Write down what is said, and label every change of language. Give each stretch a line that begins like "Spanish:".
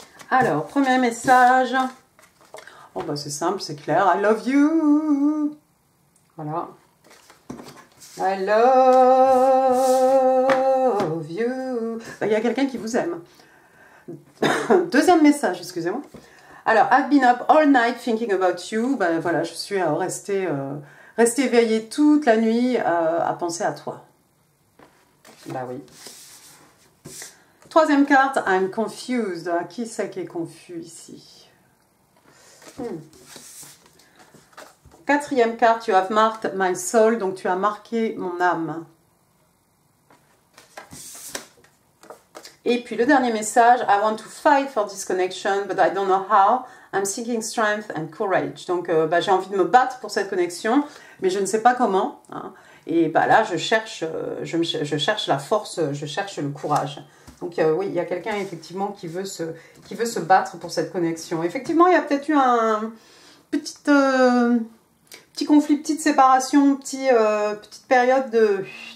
French: Alors, premier message. Oh, bah c'est simple, c'est clair.
English: I love you.
French: Voilà.
English: I love you.
French: Bah, il y a quelqu'un qui vous aime. Deuxième message, excusez-moi.
English: Alors, I've been up all night thinking about you.
French: Ben voilà, je suis restée éveillée toute la nuit à penser à toi. Bah oui. Troisième carte,
English: I'm confused.
French: Qui c'est qui est confus ici? Quatrième carte,
English: you have marked my soul.
French: Donc, tu as marqué mon âme. Et puis le dernier message,
English: I want to fight for this connection, but I don't know how. I'm seeking strength and courage.
French: Donc j'ai envie de me battre pour cette connexion, mais je ne sais pas comment. Hein. Et là, je cherche la force, je cherche le courage. Donc oui, il y a quelqu'un effectivement qui veut se battre pour cette connexion. Effectivement, il y a peut-être eu un petit conflit, petite séparation, petite période de...